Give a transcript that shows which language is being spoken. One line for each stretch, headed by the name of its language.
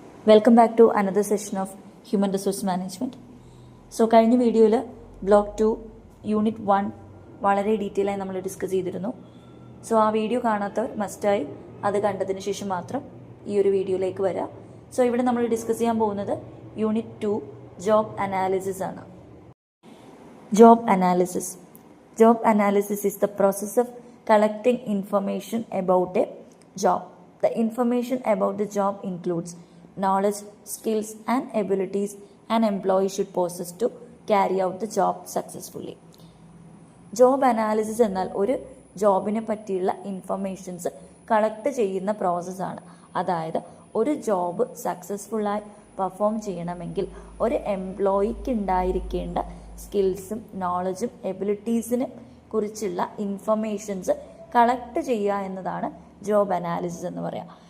English: Welcome back to another session of human resource management.
Malayalam: So കഴിഞ്ഞ വീഡിയോയിൽ block 2 unit 1 വളരെ detail ആയി നമ്മൾ ഡിസ്കസ് ചെയ്തിരുന്നു. സോ ആ വീഡിയോ കാണാത്തവർ മസ്റ്റായി അത് കണ്ടതിന് ശേഷം മാത്രം ഈ ഒരു വീഡിയോയിലേക്ക് വരാം. സോ ഇവിടെ നമ്മൾ ഡിസ്കസ് ചെയ്യാൻ പോകുന്നത് യൂണിറ്റ് 2 ജോബ് അനാലിസിസ് ആണ്. Job analysis.
English: Job analysis is the process of collecting information about a job. The information about the job includes knowledge, skills and abilities an employee should possess to carry out the job successfully.
Malayalam: Job analysis എന്നാൽ ഒരു ജോബിനെ പറ്റിയുള്ള informations collect ചെയ്യുന്ന പ്രോസസ്സാണ്. അതായത് ഒരു job സക്സസ്ഫുള്ളായി perform ചെയ്യണമെങ്കിൽ ഒരു എംപ്ലോയിക്ക് ഉണ്ടായിരിക്കേണ്ട സ്കിൽസും നോളജും എബിലിറ്റീസിനെ കുറിച്ചുള്ള ഇൻഫർമേഷൻസ് കളക്ട് ചെയ്യുക എന്നതാണ് ജോബ് അനാലിസിസ് എന്ന് പറയാം.